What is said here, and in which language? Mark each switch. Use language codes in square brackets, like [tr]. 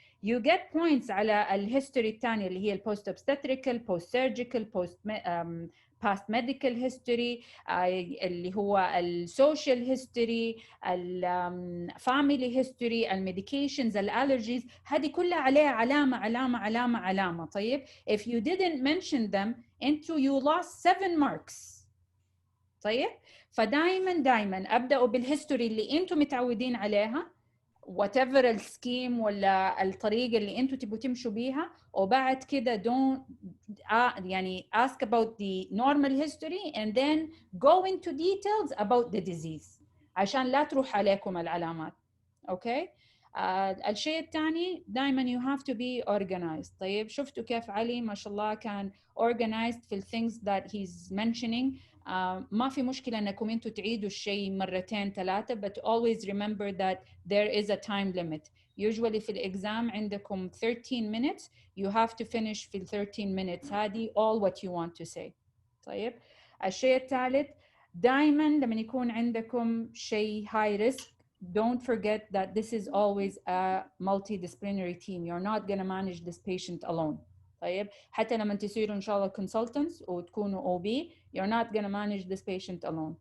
[en] You get points [ar] على الهيستوري الثانية اللي هي [en] post obstetrical, post surgical, past medical history, اللي هو social history, family history, medications, allergies. [ar] هذه كلها عليها علامة. [en] طيب, if you didn't mention them you lost 7 marks. [ar] طيب, فدايما أبدأوا بالهيستوري اللي انتم متعودين عليها, whatever السكيم ولا الطريقة اللي انتوا تبوا تمشوا بيها, وبعد كده don't يعني ask about the normal history and then go into details about the disease عشان لا تروح عليكم العلامات. [en] okay. [ar] الشيء الثاني دائما [en] you have to be organized. [ar] طيب, شفتوا كيف علي ما شاء الله كان organized في [en] things that he's mentioning. [ar] ما في مشكلة أنكم أنتوا تعيدوا الشيء مرتين 3, [en] but always remember that there is a time limit. Usually [ar] في الإكزام عندكم [en] 13 minutes. You have to finish في 13 minutes هذه all what you want to say. [ar] طيب, الشيء الثالث دائما لما يكون عندكم شيء [en] high risk, don't forget that this is always a multidisciplinary team. You're not going to manage this patient alone. طيب, [ar] حتى لما تصيروا إن شاء الله [en] consultants وتكونوا OB, you're not going to manage this patient alone.